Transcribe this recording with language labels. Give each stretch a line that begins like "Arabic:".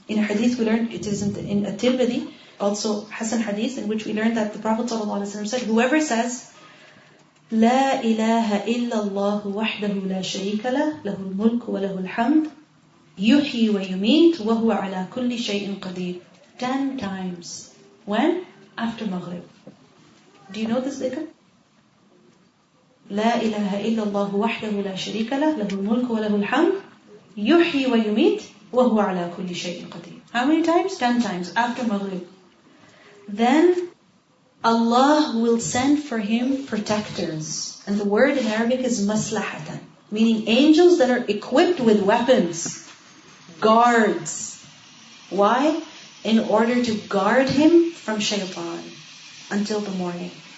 English: In a hadith we learned, it is in a Tirmidhi, also Hasan hadith, in which we learned that the Prophet ﷺ said, whoever says,
Arabic: لا إله إلا الله وحده لا شريك له له الملك وله الحمد يحيي ويميت وهو على كل شيء قدير
English: 10 times. When? After Maghrib. Do you know this dhikr?
Arabic: لا إله إلا الله وحده لا شريك له له الملك وله الحمد يحيي ويميت وهو على كل شيء قدير.
English: How many times? 10 times after Maghrib. Then Allah will send for him protectors. And the word in Arabic is maslahatan, meaning angels that are equipped with weapons, guards. Why? In order to guard him from shaitan until the morning.